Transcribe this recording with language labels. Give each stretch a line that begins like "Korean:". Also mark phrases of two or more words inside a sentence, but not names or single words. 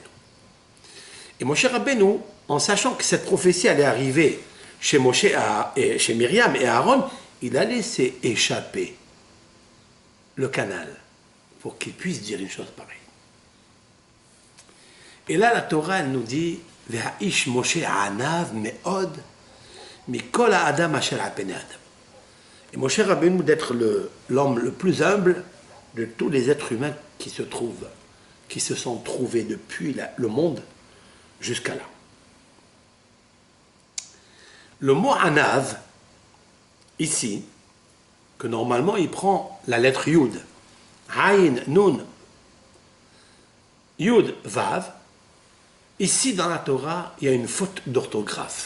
French: Et Moshe Rabbeinu, en sachant que cette prophétie allait arriver chez Moshe et chez Myriam et Aaron, il a laissé échapper le canal pour qu'il puisse dire une chose pareille. Et là, la Torah, elle nous dit «
Hebrew: והאיש משה ענו מאד מכל האדם אשר על פני אדם
French: » Et Moshe Rabbeinu d'être l'homme le plus humble de tous les êtres humains qui se sont trouvés depuis le monde jusqu'à là. Le mot anav, ici, que normalement il prend la lettre
Hebrew: יוד, עין, נון, יוד, וו,
French: ici dans la Torah, il y a une faute d'orthographe.